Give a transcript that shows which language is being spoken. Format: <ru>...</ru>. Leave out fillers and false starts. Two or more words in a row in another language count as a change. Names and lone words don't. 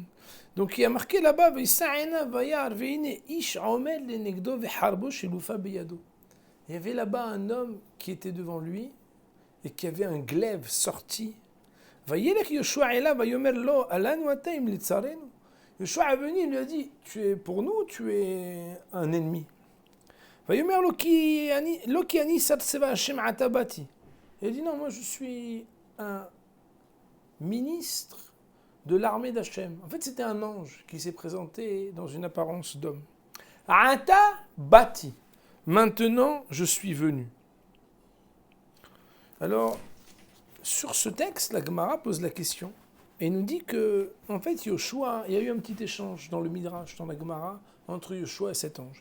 <fr>Donc il y a marqué là-bas, il y avait là-bas un homme qui était devant lui et qui avait un glaive sorti. Yoshua est venu, il lui a dit, tu es pour nous, tu es un ennemi.</fr> <he>ויאמר לו כי אני סרצבה השם עתה באתי.</he> <fr>Et il dit non, moi je suis un ministre de l'armée d'Hachem. En fait, c'était un ange qui s'est présenté dans une apparence d'homme.</fr> <he>עתה באתי.</he> <fr>Maintenant, je suis venu. Alors, sur ce texte, la Gemara pose la question et nous dit que, en fait, Yoshua, il y a eu un petit échange dans le Midrash, dans la Gemara, entre Yoshua et cet ange.</fr>